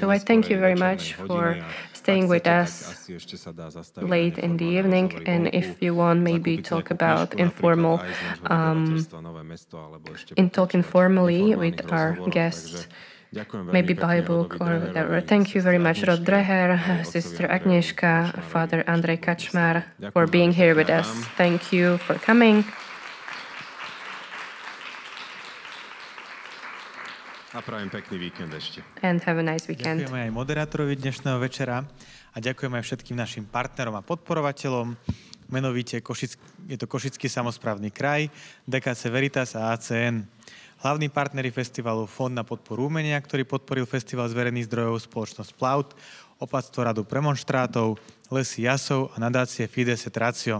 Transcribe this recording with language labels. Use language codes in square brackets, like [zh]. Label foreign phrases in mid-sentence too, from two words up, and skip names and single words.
[en] So I thank you very much for staying with us late in the evening, and if you want, maybe talk about informally with our guests. Maybe buy a book or whatever. Thank you very much, Rod Dreher, Sister Agnieszka, Father Andrej Kačmar, for being here with us. Thank you for coming. [sk] A prajem pekný víkend ešte. [en] And have a nice weekend. [sk] Ďakujeme aj moderátorovi dnešného večera a ďakujeme aj všetkým našim partnerom a podporovateľom. Menovite je to Košický samosprávny kraj, DKC Veritas a ACN. Hlavní partneri festivalu Fond na podporu umenia, ktorý podporil festival z verejných zdrojov, spoločnosť Plaut, Opatstvo Radu premonštrátov, Lesy Jasov a nadácie Fides et Ratio.